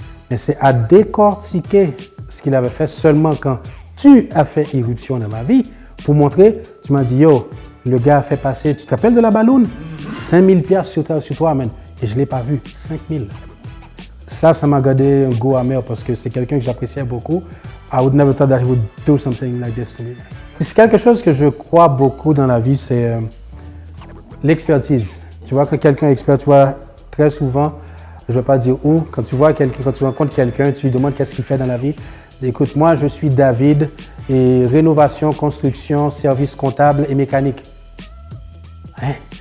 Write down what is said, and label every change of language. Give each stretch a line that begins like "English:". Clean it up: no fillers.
French: Mais c'est à décortiquer ce qu'il avait fait seulement quand tu as fait irruption dans ma vie pour montrer, tu m'as dit, yo, le gars a fait passer, tu te rappelles de la balloune? 5000 piastres sur toi, man. Et je ne l'ai pas vu, 5000. Ça m'a gardé un goût amer parce que c'est quelqu'un que j'appréciais beaucoup.
English: I would never thought that he would do something like this to me.
French: C'est quelque chose que je crois beaucoup dans la vie, c'est l'expertise. Tu vois, quand quelqu'un est expert, tu vois, très souvent, je ne vais pas dire où, quand tu rencontres quelqu'un, tu lui demandes qu'est-ce qu'il fait dans la vie. Dis, écoute, moi, je suis David et rénovation, construction, service comptable et mécanique. Hein?